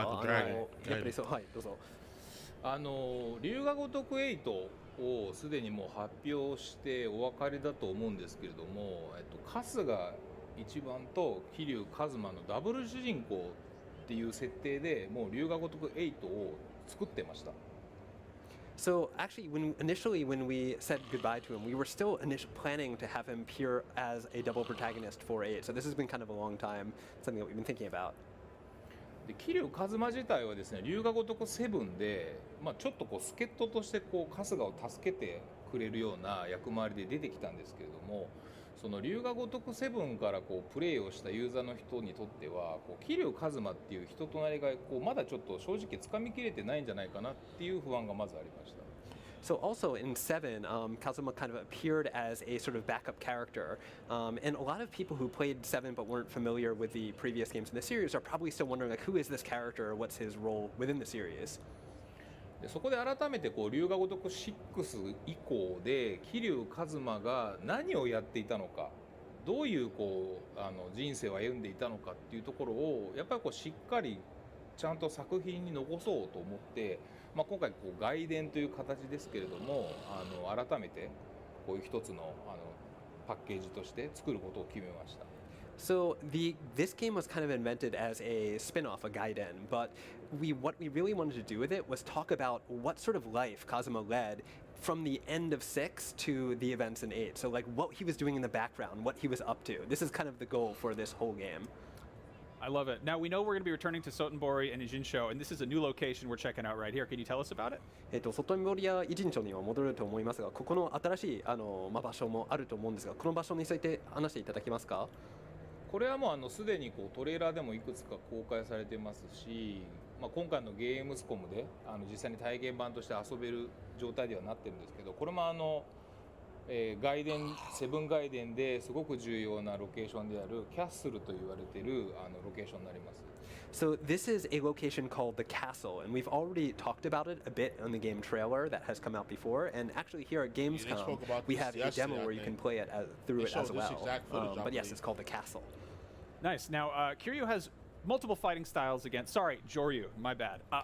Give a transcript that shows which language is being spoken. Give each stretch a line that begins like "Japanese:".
Japanese: やっぱりそうはいどうぞ。龍が如く8をすでにもう発表してお分かりだと思うんですけれども、春日一番と桐生一馬のダブル主人公っていう設定でもう龍が如く8を作ってました。
English: So actually, when we said goodbye to him, we were still planning to have him appear as a double protagonist for 8. So this has been kind of a long time, something that we've been thinking about.
Japanese: で桐生一馬自体はですね、龍が如く7で、ちょっとこう助っ人としてこう春日を助けてくれるような役回りで出てきたんですけれども、その龍が如く7からこうプレイをしたユーザーの人にとっては、こう桐生一馬っていう人となりがこうまだちょっと正直つかみきれてないんじゃないかなっていう不安がまずありました。
English: So also in 7, Kazuma kind of appeared as a sort of backup character, and a lot of people who played 7 but weren't familiar with the previous games in the series are probably still wondering like, who is this character or what's his role within the series.
Japanese: でそこで改めてこう龍が如く6以降で桐生一馬が何をやっていたのか、どういうこう人生を歩んでいたのかっていうところをやっぱりこうしっかりちゃんと作品に残そうと思って、今回こう外伝という形ですけれども、改めてこういう一つのパッケージとして作ることを決めました。
English: So this game was kind of invented as a spin-off, a Gaiden, but what we really wanted to do with it was talk about what sort of life Kazuma led from the end of 6 to the events in 8. So like what he was doing in the background, what he was up to. This is kind of the goal for this whole game. I love it. Now, we know we're going to be returning to Sotenbori and Ijinsho, and this is a new location we're checking out right here. Can you tell us about it?
Japanese: 外堀やイジンチョには戻ると思いますが、ここの新しい場所もあると思うんですが、この場所について話していただけますか？これはもうすでにこうトレーラーでもいくつか公開されてますし、今回のゲームスコムで実際に体験版として遊べる状態ではなってるんですけど、これも外伝セブン外伝ですごく重要なロケーションであるキャッスルと言われているロケーションになります。
English: So this is a location called the Castle, and we've already talked about it a bit on the game trailer that has come out before. And actually here at Gamescom, we have a demo where you can play it through it as well. But yes, it's called the Castle. Nice. Now, Kiryu has multiple fighting styles against. Sorry, Joryu, my bad.